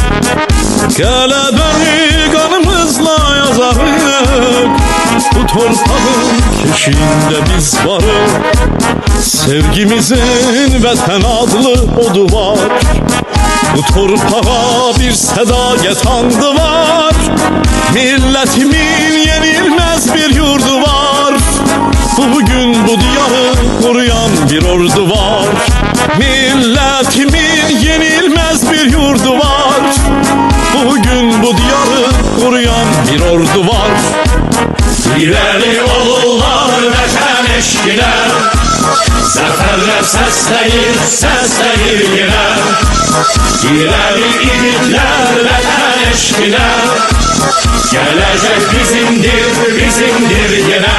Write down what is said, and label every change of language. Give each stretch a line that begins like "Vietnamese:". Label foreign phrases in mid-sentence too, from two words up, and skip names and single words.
Azerbaijani: Qələbəni qanımızla yazarıq, bu torpağın eşiğində biz varıq. Sevgimizin vətən adlı odu var, bu torpağa bir sədaqət andı var.
Turkish: Milletimin yenilmez bir yurdu var, bugün bu diyarı koruyan bir ordu var. Milletimin yenilmez bir yurdu var, bugün bu diyarı koruyan bir ordu var.
Azerbaijani: İleri olurlar vətən eşqinə, zəfərlər səsləyir yenə. İleri igidlər vətən eşqinə, gələcək bizimdir yenə.